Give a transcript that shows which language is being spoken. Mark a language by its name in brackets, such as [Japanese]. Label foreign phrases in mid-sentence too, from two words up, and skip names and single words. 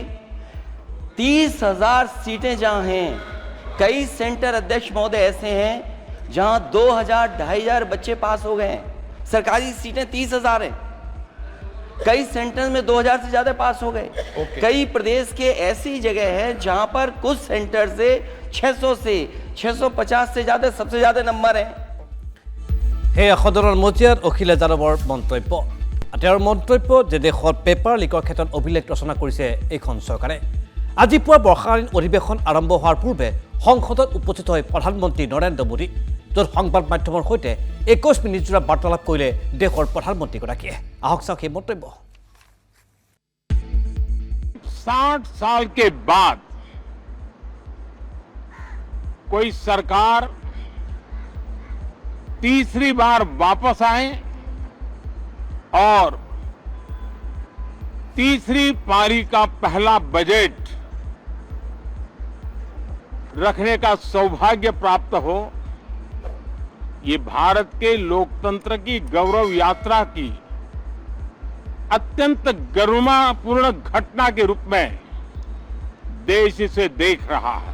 [Hindi] 30,000 सीटें जहां हैं, कई सेंटर अध्यक्ष महोदय ऐसे हैं जहां 2,000 2,500 बच्चे पास हो गए हैं। सरकारी सीटें 30,000 हैं। कई सेंटर्स में 2000 से ज्यादा पास हो गए। कई प्रदेश के ऐसी जगह है जहां पर कुछ सेंटर से 600 से 650 से ज्यादा सबसे ज्यादा नंबर हैं। [Assamese] সেয়া সদনৰ মজিয়াত অখিলে যাদৱৰ মন্তব্য। তেওঁৰ মন্তব্য যে দেশত পেপাৰ লিকৰ ক্ষেত্ৰত অভিলেখ ৰচনা কৰিছে এইখন চৰকাৰে। আজি পুৱা বৰ্ষাকালীন অধিৱেশন আৰম্ভ হোৱাৰ পূৰ্বে সংসদত উপস্থিত হৈ প্ৰধানমন্ত্ৰী নৰেন্দ্ৰ মোদী, য'ত সংবাদ মাধ্যমৰ সৈতে 21 মিনিটজোৰা বাৰ্তালাপ কৰিলে দেশৰ প্ৰধানমন্ত্ৰীগৰাকীয়ে। আহক চাওক সেই মন্তব্য। [Hindi] 60 साल के बाद कोई सरकार तीसरी बार वापस आए और तीसरी पारी का पहला बजट रखने का सौभाग्य प्राप्त हो, ये भारत के लोकतंत्र की गौरव यात्रा की अत्यंत गरिमापूर्ण घटना के रूप में देश इसे देख रहा है।